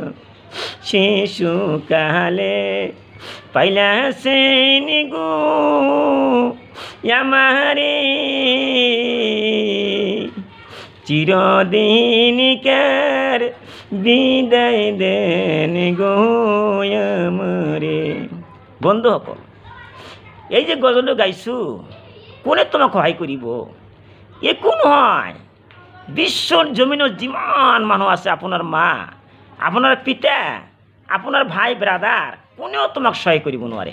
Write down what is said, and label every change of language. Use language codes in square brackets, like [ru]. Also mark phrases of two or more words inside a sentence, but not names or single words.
[bn] শিশুকালে পাইলাছেন গো আমারে চিরদিনকার বিদায় দেন গো আমারে। [as] বন্ধুসকল, এই যে গজলটো গাইছোঁ, কোনে তোমাক সহায় কৰিব? একো নহয়। বিশ্বৰ জমিনত যিমান মানুহ আছে, আপোনাৰ মা, আপোনাৰ পিতা, আপোনাৰ ভাই ব্ৰাদাৰ, কোনেও তোমাক সহায় কৰিব নোৱাৰে।